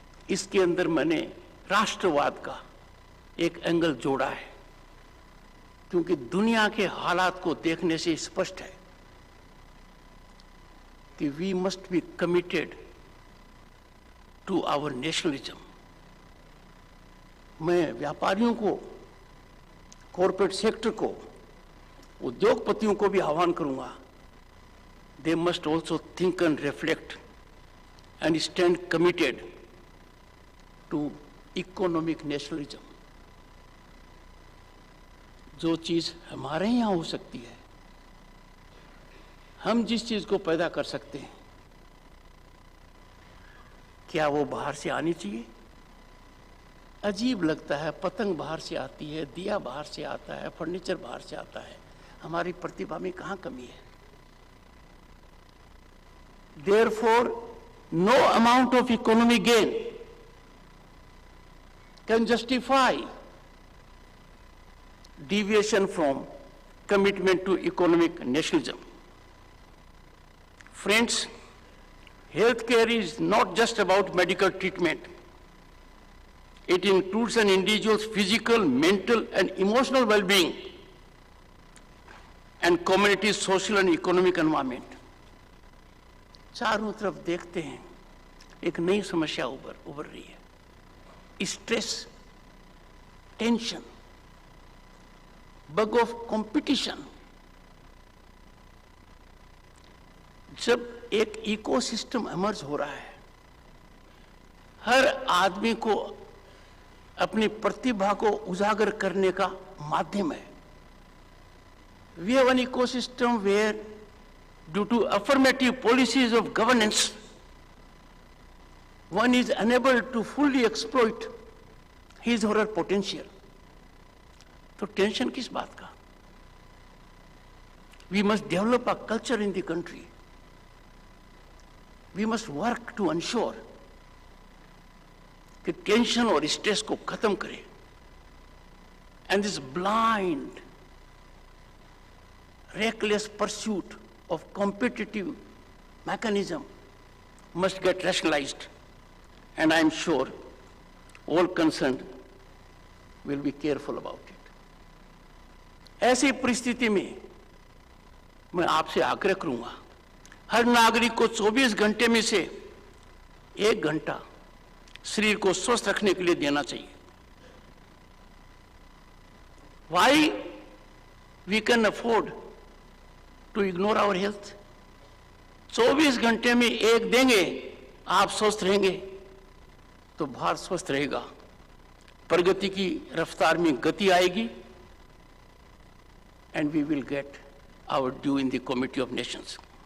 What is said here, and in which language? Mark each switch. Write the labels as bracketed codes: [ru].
[hi] इसके अंदर मैंने राष्ट्रवाद का एक एंगल जोड़ा है, क्योंकि दुनिया के हालात को देखने से स्पष्ट है कि [en] We must be committed to our nationalism. [hi] मैं व्यापारियों को, कॉर्पोरेट सेक्टर को, उद्योगपतियों को भी आह्वान करूंगा, [en] they must also think and reflect and stand committed to economic nationalism. [hi] जो चीज हमारे यहाँ हो सकती है, हम जिस चीज को पैदा कर सकते हैं, क्या वो बाहर से आनी चाहिए? अजीब लगता है, पतंग बाहर से आती है, दिया बाहर से आता है, फर्नीचर बाहर से आता है, हमारी प्रतिभा में कहाँ कमी है? [en] Therefore, no amount of economic gain can justify deviation from commitment to economic nationalism. Friends, healthcare is not just about medical treatment. It includes an individual's physical, mental, and emotional well-being and community's social and economic environment. [hi] चारों तरफ देखते हैं एक नई समस्या उभर रही है, stress, tension, bug of competition. जब एक इकोसिस्टम इमर्ज हो रहा है, हर आदमी को अपनी प्रतिभा को उजागर करने का माध्यम है। [en] We have an ecosystem where, due to affirmative policies of governance, one is unable to fully exploit his or her potential. [hi] तो टेंशन किस बात का? [en] We must develop a culture in the country. We must work to ensure [hi] कि tension और stress को खत्म करें. [en] And this blind, reckless pursuit of competitive mechanism must get rationalized, and I am sure all concerned will be careful about it. [hi] ऐसी परिस्थिति में मैं आपसे आग्रह करूंगा, हर नागरिक को 24 घंटे में से 1 घंटा शरीर को स्वस्थ रखने के लिए देना चाहिए. [en] Why we can afford to ignore our health? [hi] 24 घंटे में 1 देंगे, आप स्वस्थ रहेंगे तो भारत स्वस्थ रहेगा, प्रगति की रफ्तार में गति आएगी, [en] and we will get our due in the Committee of Nations.